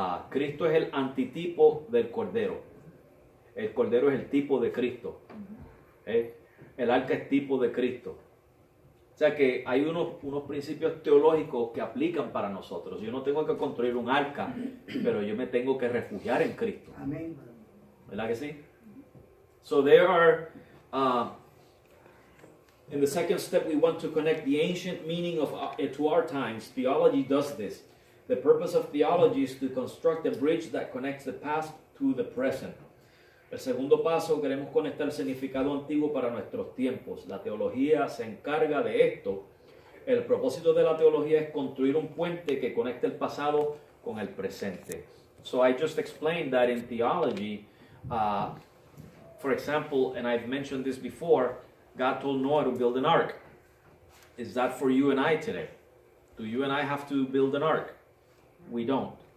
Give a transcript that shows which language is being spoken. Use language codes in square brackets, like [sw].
[es] Cristo es el antitipo del Cordero. El Cordero es el tipo de Cristo. ¿Okay? El arca es tipo de Cristo. O sea que hay unos principios teológicos que aplican para nosotros. Yo no tengo que construir un arca, pero yo me tengo que refugiar en Cristo. Amén. ¿Verdad que sí? [en] So there are, in the second step, we want to connect the ancient meaning of to our times. Theology does this. The purpose of theology is to construct a bridge that connects the past to the present. [es] El segundo paso, queremos conectar el significado antiguo para nuestros tiempos. La teología se encarga de esto. El propósito de la teología es construir un puente que conecte el pasado con el presente. [en] So I just explained that in theology, for example, and I've mentioned this before, God told Noah to build an ark. Is that for you and I today? Do you and I have to build an ark? We don't.